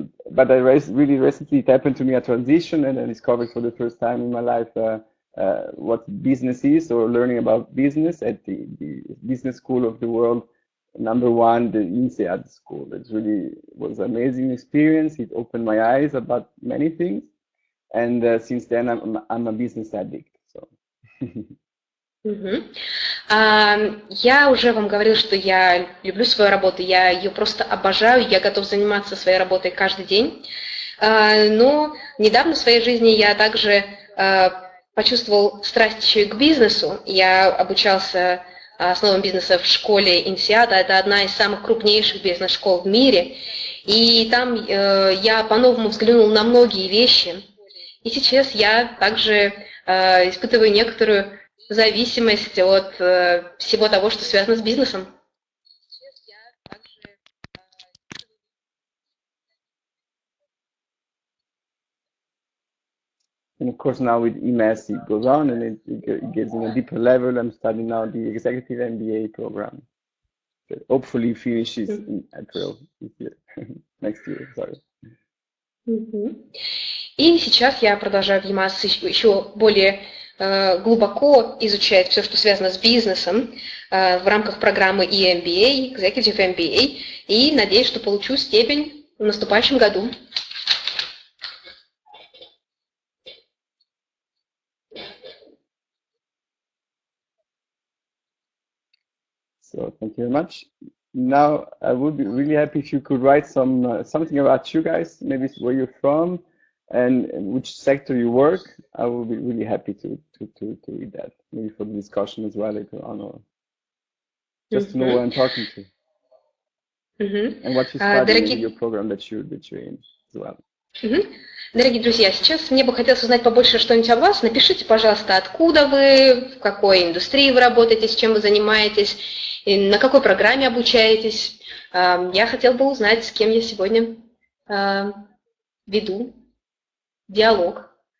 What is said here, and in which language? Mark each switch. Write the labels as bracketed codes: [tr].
[en] But really recently it happened to me a transition, and I discovered for the first time in my life what business is, or learning about business at the business school of the world, #1, the INSEAD school. It really was an amazing experience. It opened my eyes about many things. And since then, I'm a business addict. So. [ru] Я уже вам говорила, что я люблю свою работу, я ее просто обожаю, я готов заниматься своей работой каждый день. Но недавно в своей жизни я также почувствовал страсть еще и к бизнесу. Я обучался основам бизнеса в школе INSEAD, это одна из самых крупнейших бизнес-школ в мире. И там я по-новому взглянул на многие вещи. И сейчас я также испытываю некоторую зависимость от всего того, что связано с бизнесом. [en] And of course now with EMAS it goes on and it gets in a deeper level. I'm studying now the executive MBA program. That hopefully finishes in April this year. Next year, sorry. [ru] И сейчас я продолжаю в EMAS еще более глубоко изучать все, что связано с бизнесом в рамках программы EMBA, Executive MBA, и надеюсь, что получу степень в наступающем году. [en] So thank you very much. Now I would be really happy if you could write something about you guys, maybe where you're from and which sector you work. I will be really happy to read that, maybe for the discussion as well later on, or just to know who I'm talking to. And what you study in your program that you're in as well. [ru] Дорогие друзья, сейчас мне бы хотелось узнать побольше что-нибудь о вас. Напишите, пожалуйста, откуда вы, в какой индустрии вы работаете, с чем вы занимаетесь, и на какой программе обучаетесь. Я хотела бы узнать, с кем я сегодня веду диалог.